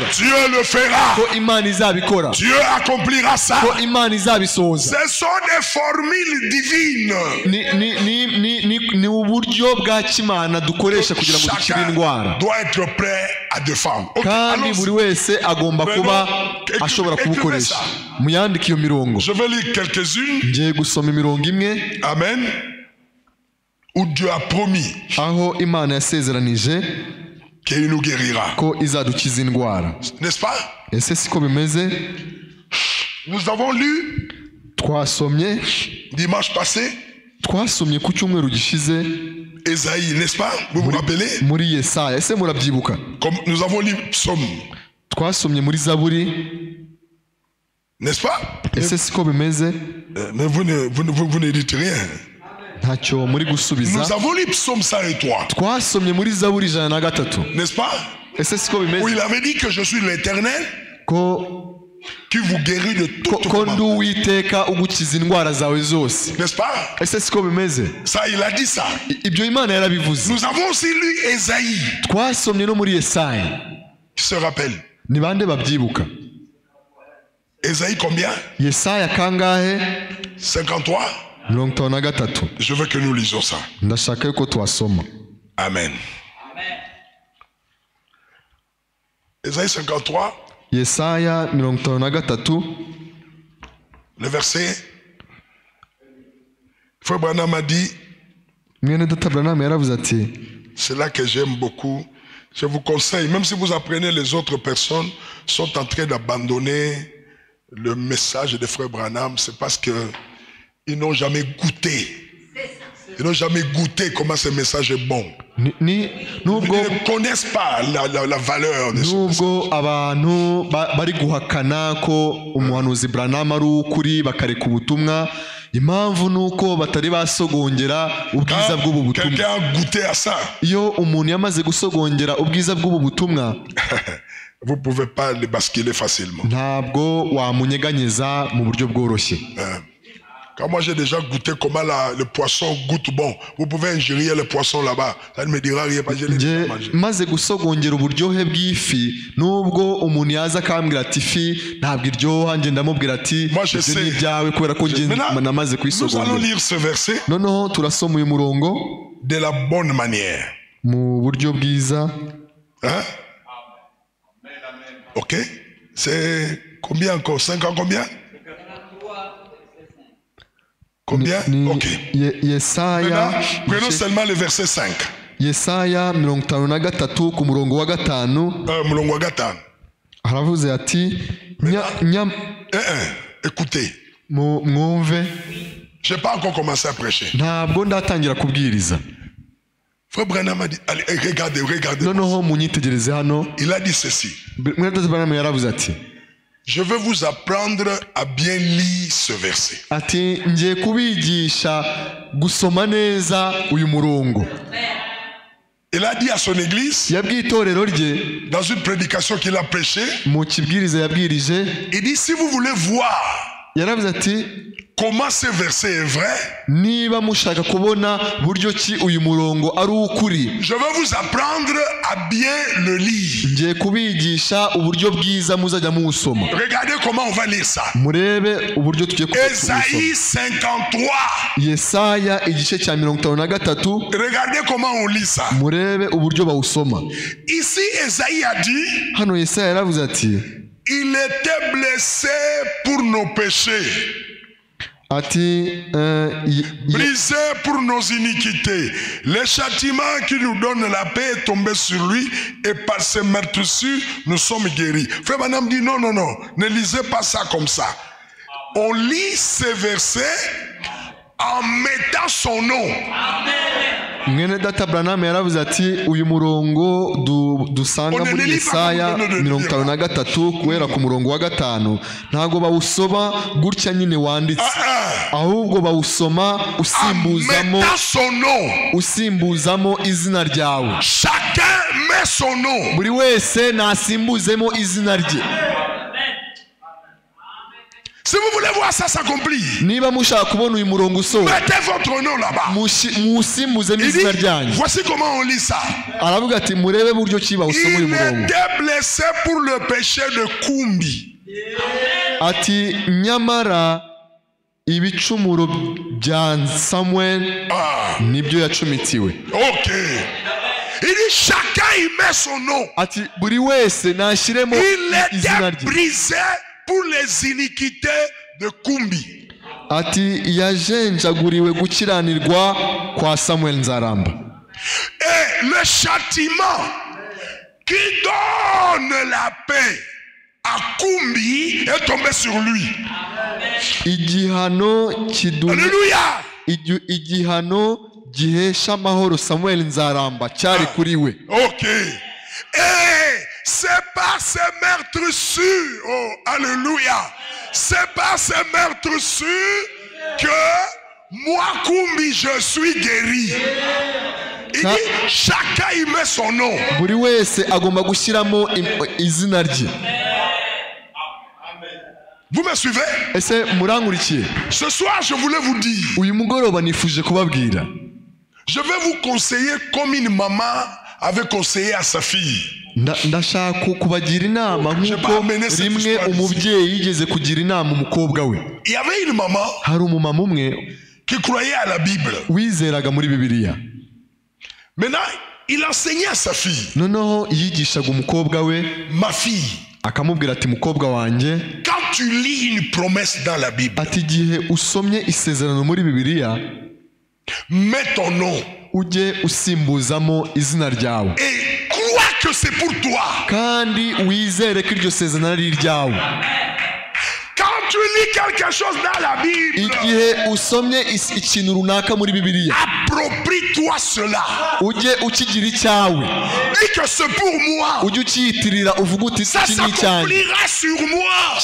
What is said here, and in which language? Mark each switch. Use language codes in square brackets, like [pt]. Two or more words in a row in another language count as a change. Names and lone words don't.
[fr] Dieu le fera. [rw] ko Imana izabikora, [fr] Dieu accomplira ça. [rw] ko Imana izabisohoza. [fr] Ce sont des formules divines. [rw] ni uburyo bwa kimana dukoresha kugira ngo dukire indwara, [fr] doit être prêt à défendre. Okay, [rw] kandi buri wese agomba kuba ashobora kubukoresha. muyandike iyo mirongo. [fr] Je vais lire quelques-unes. [rw] ngiye gusoma imirongo imwe. [fr] Amen. Où Dieu a promis [rw] aho Imana yasezeranije [fr] qu'il nous guérira. [rw] ko izadukiza indwara. [fr] N'est-ce pas? [rw] ese siko bimeze? [fr] Nous avons lu [rw] twasomye [fr] dimanche passé [rw] twasomye ku cyumweru gishize [fr] Ésaïe, n'est-ce pas? Vous vous rappelez? [rw] muri Yesaya. ese murabyibuka? [fr] Comme nous avons lu Psaume, [rw] twasomye muri Zaburi. [fr] n'est-ce pas? [rw] ese siko bimeze? [fr] Mais vous ne dites rien. [rw] ntacyo muri gusubiza. [fr] Nous avons lu Psaume 103, [rw] twasomye muri Zaburi 103. [fr] n'est-ce pas? [rw] ese siko [fr] Où [rw] bimeze? [fr] il avait dit que je suis l'Éternel [rw] ko [fr] qui vous guérit de toute [rw] ko ndi [fr] maladie. [rw] Uwiteka ugukiza indwara zawe zose. [fr] N'est-ce pas? [rw] ese siko bimeze? [fr] Ça, il a dit ça. [rw] ibyo Imana yarabivuze. [fr] Nous avons aussi lu Ésaïe. [rw] twasomye no muri Yesaya. [fr] Qui se rappelle? [rw] ni bande babyibuka? [fr] Ésaïe combien? [rw] Yesaya kangahe? 53. 53. [fr] Je veux que nous lisions ça. [rw] ndashaka yuko twasoma. [fr] Amen. Ésaïe 53, [rw] Yesaya 53. [fr] le verset. Frère Branham a dit, [rw] mwene data Branham yaravuze ati [fr] c'est là que j'aime beaucoup. Je vous conseille, même si vous apprenez, les autres personnes sont en train d'abandonner le message de Frère Branham, c'est parce que ils n'ont jamais goûté. Ils n'ont jamais goûté comment ce message est bon. Ils [rw] nubwo [fr] ne connaissent pas la valeur de ce message. [rw] nubwo abantu bari guhakana ko umuhanuzi Branham ari ukuri bakareka ubutumwa, impamvu nuko batari basogongera ubwiza bw'ubu butumwa. [fr] Quelqu'un a goûté à ça. [rw] iyo umuntu yamaze gusogongera ubwiza bw'ubu butumwa, [fr] vous ne pouvez pas le basculer facilement. [rw] ntabwo wamunyeganyeza mu buryo bworoshye. [fr] Quand moi j'ai déjà goûté comment le poisson goûte bon, vous pouvez ingérer le poisson là-bas, ça ne me dira rien parce que je l'ai déjà mangé. [rw] maze gusogongera uburyohe bw'ifi, nubwo umuntu yaza akambwira ati ifi ntabwo iryoha, njye ndamubwira ati ibyo ni ibyawe kubera ko njye namaze [fr] Nous allons [rw] kuyisogongera. [fr] lire ce verset [rw] noneho turasoma uyu murongo [fr] de la bonne manière. [rw] mu buryo bwiza. [fr] Hein? Ok? C'est combien encore? 5 ans combien? Combien? [rw] Ni Ok. Yesaya [fr] Prenons seulement le verset 5. [rw] Yesaya 53 ku murongo wa 5 Mulongo wa gatanu. haravuze ati [fr] Écoutez, [rw] mwumve, [fr] je n'ai pas encore commencé à prêcher. [rw] ntabwo ndatangira kubwiriza. [fr] Frère Branham a dit, allez, regardez. [rw] noneho munyitegereze hano. [fr] Il a dit ceci. [rw] mwene data Branham yaravuze ati [fr] Je veux vous apprendre à bien lire ce verset. [rw] ati ngiye kubigisha gusoma neza uyu murongo. [fr] Il a dit à son église, [rw] yabwiye itorero rye [fr] dans une prédication qu'il a prêchée, [rw] mu kibwiriza yabwirije, [fr] il dit, si vous voulez voir [rw] yaravuze ati [fr] comment ce verset est vrai, [rw] niba mushaka kubona buryo ki uyu murongo ari ukuri, [fr] je vais vous apprendre à bien le lire. [rw] ngiye kubigisha uburyo bwiza muzajya muwusoma. [fr] Regardez comment on va lire ça. [rw] murebe uburyo tugiye kuwusoma. [fr] Ésaïe 53. [rw] Yesaya igice cya 53. [fr] Regardez comment on lit ça. [rw] murebe uburyo bawusoma. [fr] Ici, Ésaïe a dit, [rw] hano Yesaya yaravuze ati [fr] il était blessé pour nos péchés, [rw] ati [fr] brisé pour nos iniquités. Le châtiment qui nous donne la paix est tombé sur lui et par ses meurtrissures nous sommes guéris. Frère Branham dit non, ne lisez pas ça comme ça. On lit ces versets en mettant son nom. [rw] mwene data Branham yaravuze ati uyu murongo dusanga muri Yesaya 53 guhera ku murongo wa 5 ntago bawusoma gutya nyine wanditse ahubwo bawusoma usimbuzamo izina ryawe. [fr] Chacun met son nom. [rw] Buri wese nasimbuzemo izina rye. [fr] Si vous voulez voir ça s'accomplir, [rw] niba mushaka kubona uyu murongo usohoka, [fr] mettez votre nom là-bas. [rw] Musimbuzemo izina ryanyu. [fr] Voici comment on lit ça. [rw] Aravuga ati murebe buryo ki bawusoma uyu murongo. [fr] Il était blessé pour le péché de Kumbi. [rw] Ati nyamara ibicumuro bya Samuel nibyo yacumitiwe. Ok. [fr] Il dit chacun y met son nom. [rw] Ati buri wese nashiremo izina rye. [fr] Il était brisé pour les iniquités de Kumbi. [rw] Ati yajenjaguriwe gukiranirwa kwa Samuel Nzaramba. [fr] Et le châtiment qui donne la paix à Kumbi est tombé sur lui. [rw] Igihano kiduna. Alléluia. Igihano gihesha amahoro Samuel Nzaramba cyari kuri we. Ok. [fr] Et c'est par ces meurtres sûrs, oh alléluia, c'est par ces meurtres sûrs que moi Kumbi je suis guéri. Il dit chacun y met son nom. [rw] Buri wese agomba gushyiramo izina rye. [fr] Vous me suivez? [rw] Ese murangurikiye? [fr] Ce soir je voulais vous dire. [rw] Uyu mugoroba nifuje kubabwira. [fr] Je vais vous conseiller comme une maman avait conseillé à sa fille. [rw] Ndashaka kubagira inama nkuko rimwe umubyeyi yigeze kugira inama umukobwa we. [fr] Il y avait une maman. [rw] Hari umumama umwe [fr] qui croyait à la Bible. [rw] Wizeraga muri Bibiliya. [fr] Maintenant, il enseignait à sa fille. [rw] Noneho yigishaga umukobwa we. [fr] Ma fille. [rw] Akamubwira ati mukobwa wanjye. [fr] Quand tu lis une promesse dans la Bible. [rw] Ati gihe usomye isezerano muri Bibiliya. [fr] Mets ton nom. [rw] Ujye usimbuzamo izina ryawe. [fr] Et crois que c'est pour toi. [rw] Kandi wizere ko iryo sezerano ari iryawe. [fr] Quand tu lis quelque chose dans la Bible, [rw] igihe usomye ikintu runaka muri Bibiliya, [fr] approprie-toi cela. [rw] Ujye ukigira icyawe. [fr] Dis que c'est pour moi. [rw] Ujye ukiyitirira uvuga uti [fr] ça s'accomplira sur moi.